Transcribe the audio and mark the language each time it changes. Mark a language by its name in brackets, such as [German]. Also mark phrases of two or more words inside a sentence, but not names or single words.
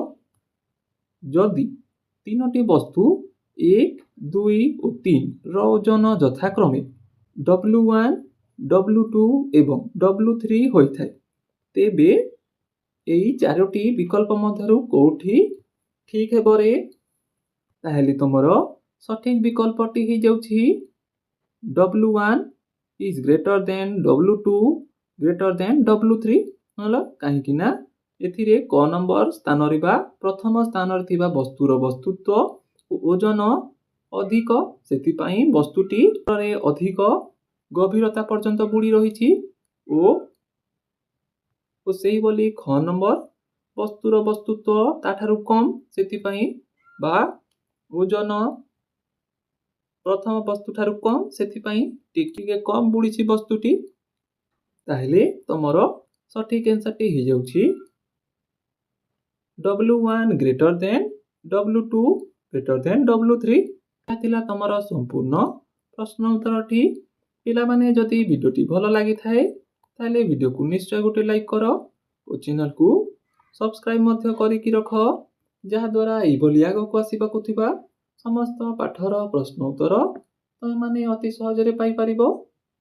[Odia] ଯଦି ତିନୋଟି ବସ୍ତୁ 1, 2 ଓ 3 ର ଓଜନ ଯଥାକ୍ରମେ W1, W2 ଏବଂ W3 ହୋଇଥାଏ, ତେବେ ଏହି ଚାରୋଟି ବିକଳ୍ପ ମଧ୍ୟରୁ କେଉଁଠି ଠିକ୍ ହେବ ରେ? ତାହେଲେ ତୁମର ସଠିକ୍ ବିକଳ୍ପଟି ହେଇଯାଉଛି [English] W1 is greater than W2 greater than W3 [Odia] ହେଲା। କାହିଁକି ନା ଏଥିରେ କ ନମ୍ବର ସ୍ଥାନରେ ବା ପ୍ରଥମ ସ୍ଥାନରେ ଥିବା ବସ୍ତୁର ବସ୍ତୁତ୍ୱ ଓ ଓଜନ ଅଧିକ, ସେଥିପାଇଁ ବସ୍ତୁଟି ଅଧିକ ଗଭୀରତା ପର୍ଯ୍ୟନ୍ତ ବୁଡ଼ି ରହିଛି ଓ ସେହିଭଳି ଖ ନମ୍ବର ବସ୍ତୁର ବସ୍ତୁତ୍ୱ ତାଠାରୁ କମ୍, ସେଥିପାଇଁ ବା ଓଜନ ପ୍ରଥମ ବସ୍ତୁଠାରୁ କମ୍, ସେଥିପାଇଁ ଟିକେ କମ୍ ବୁଡ଼ିଛି ବସ୍ତୁଟି। ତାହେଲେ ତମର ସଠିକ୍ ଆନ୍ସରଟି ହେଇଯାଉଛି [English] W1 greater than W2 greater than W3। [Odia] ଏହା ଥିଲା ତମର ସମ୍ପୂର୍ଣ୍ଣ ପ୍ରଶ୍ନ ଉତ୍ତରଟି। ପିଲାମାନେ ଯଦି ଭିଡ଼ିଓଟି ଭଲ ଲାଗିଥାଏ ତାହେଲେ ଭିଡ଼ିଓକୁ ନିଶ୍ଚୟ ଗୋଟେ ଲାଇକ୍ କର ଓ ଚ୍ୟାନେଲକୁ ସବସ୍କ୍ରାଇବ୍ ମଧ୍ୟ କରିକି ରଖ, ଯାହାଦ୍ୱାରା ଏଇଭଳି ଆଗକୁ ଆସିବାକୁ ଥିବା ସମସ୍ତ ପାଠର ପ୍ରଶ୍ନ ଉତ୍ତର ତମେମାନେ ଅତି ସହଜରେ ପାଇପାରିବ।